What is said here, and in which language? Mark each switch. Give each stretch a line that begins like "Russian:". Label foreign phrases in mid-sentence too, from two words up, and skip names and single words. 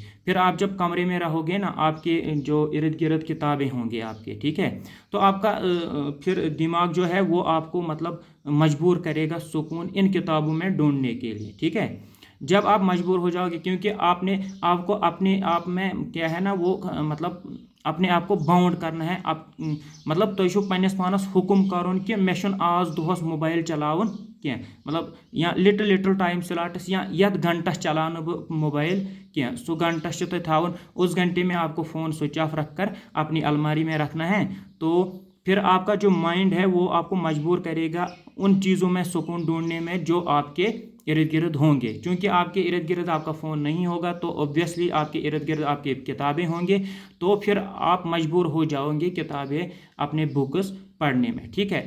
Urdu: پھر آپ جب کمرے میں رہو گے نا، آپ کے جو ارد گرد کتابیں ہوں گی آپ کے، ٹھیک ہے، تو آپ کا پھر دماغ جو ہے وہ آپ کو مطلب مجبور کرے گا سکون ان کتابوں میں ڈھونڈنے کے لیے، ٹھیک ہے. جب آپ مجبور ہو جاؤ گے، کیونکہ آپ کو اپنے آپ میں کیا ہے نا، وہ مطلب اپنے آپ کو باؤنڈ کرنا ہے، آپ مطلب
Kashmiri: तुम छो पन्नस पानस हुकुम करन कि मे आज दोहस मोबाइल चलावन क्या,
Urdu: मतलब
Kashmiri: या
English: little time slots
Kashmiri: या यथ घंटस चलान बह मोबाइल क्या, सो घंटस
Urdu: تم اس گھنٹے میں آپ کو فون
English: switch off
Urdu: رکھ کر اپنی الماری میں رکھنا ہے. تو پھر آپ کا جو مائنڈ ہے وہ آپ کو مجبور کرے گا ان چیزوں میں سکون ڈھونڈنے میں جو آپ کے ارد گرد ہوں گے. کیونکہ آپ کے ارد گرد آپ کا فون نہیں ہوگا تو آبویسلی آپ کے ارد گرد آپ کی کتابیں ہوں گے، تو پھر آپ مجبور ہو جاؤ گے کتابیں اپنے بکس پڑھنے میں، ٹھیک ہے.